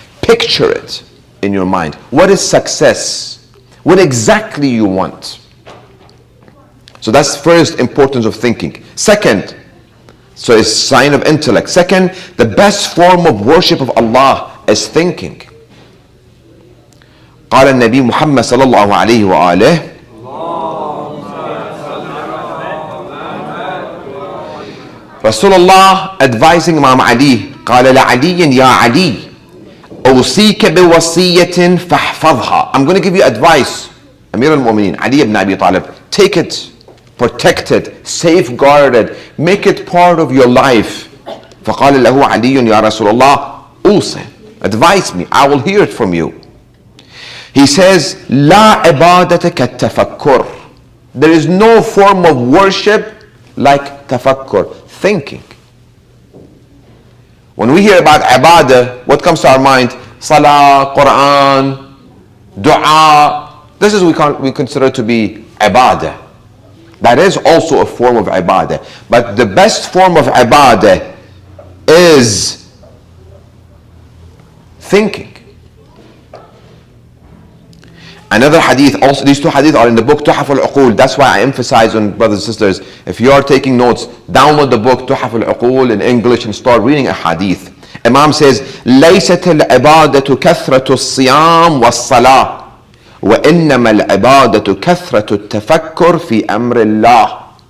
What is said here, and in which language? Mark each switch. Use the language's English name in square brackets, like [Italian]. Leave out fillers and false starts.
[English] Picture it in your mind. What is success? What exactly you want? So that's first importance of thinking. Second, so it's sign of intellect. Second, the best form of worship of Allah is thinking. [Arabic] قال النبي محمد صلى الله عليه وآله [English] Rasulullah advising Imam Ali, [Arabic] قال لعلي يا علي أوصيك بوصية فاحفظها. [English] I'm going to give you advice, Amir al-Mu'mineen, Ali ibn Abi Talib. Take it, protect it, safeguard it, make it part of your life. [Arabic] فقال له علي يا رسول الله أوصي, [English] advise me, I will hear it from you. He says, [Arabic] لا عبادة كالتفكر. [English] There is no form of worship like tafakkur, thinking. When we hear about ibadah, what comes to our mind? Salah, Quran, dua. This is what we consider to be ibadah. That is also a form of ibadah. But the best form of ibadah is thinking. Another hadith, also these two hadiths are in the book Tuhaf al-Uqul. That's why I emphasize on brothers and sisters, if you are taking notes, download the book Tuhaf al-Uqul in English and start reading a hadith. Imam says, [Arabic] ليست العبادة كثرة الصيام والصلاة وإنما العبادة كثرة التفكر في أمر الله.